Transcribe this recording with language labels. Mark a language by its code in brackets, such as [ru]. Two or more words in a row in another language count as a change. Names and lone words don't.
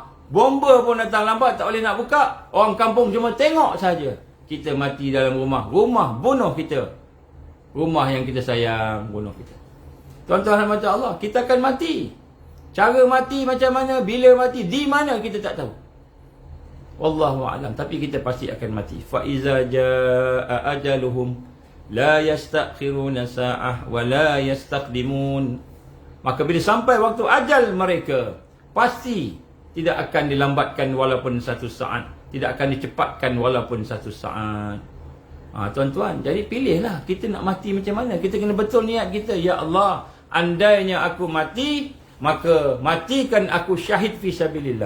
[ms] Bomba pun datang lambat, tak boleh nak buka. Orang kampung cuma tengok saja. Kita mati dalam rumah. Rumah bunuh kita. Rumah yang kita sayang bunuh kita. Tuan-tuan dan puan-puan Allah, kita akan mati. Cara mati macam mana, bila mati, di mana kita tak tahu. [ar] والله أعلم, [ms] tapi kita pasti akan mati. [ar] فإذا جاء أجلهم لا يستأخرون ساعة ولا يستقدمون. [ms] Maka bila sampai waktu ajal mereka, pasti tidak akan dilambatkan walaupun satu saat, tidak akan dicepatkan walaupun satu saat. Tuan-tuan, jadi pilihlah kita nak mati macam mana. Kita kena betul niat kita. [ar] يا الله, [ms] andainya aku mati, maka matikan aku syahid [ar] في سبيل الله.